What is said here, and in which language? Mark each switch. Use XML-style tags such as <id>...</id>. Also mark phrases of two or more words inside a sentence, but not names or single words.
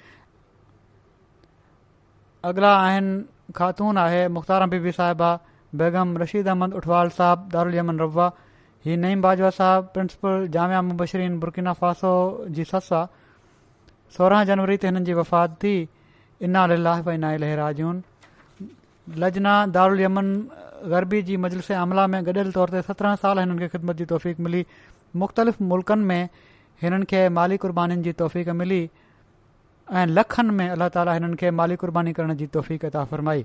<sd>अॻिला आहिनि ख़ातून आहे मुख़्तार बीबी साहिबा बेगम रशीद अहमद उठवाल साहब दारुल यमन रवा। ही नईम बाजवा साहब प्रिंसिपल जामिया मुबशरीन बुर्किना फासो जी ससु आहे। 16 जनवरी ते हिननि जी वफ़ात थी।</sd> <ar>إنا لله وإنا إليه راجعون.</ar> <sd>लजना दारुल यमन ग़रबी जी मजलिस अमला में गॾियल तौर ते 17 साल हिननि खे ख़िदमत जी तौफ़ीक़ मिली। मुख़्तलिफ़ मुल्कनि में हिननि खे माली क़ुर्बानीनि जी तौफ़ीक़ मिली ऐं लखनि में अल्लाह ताला हिननि खे माली क़ुर्बानी करण जी तौफ़ीक़ अता फ़रमाई।</sd>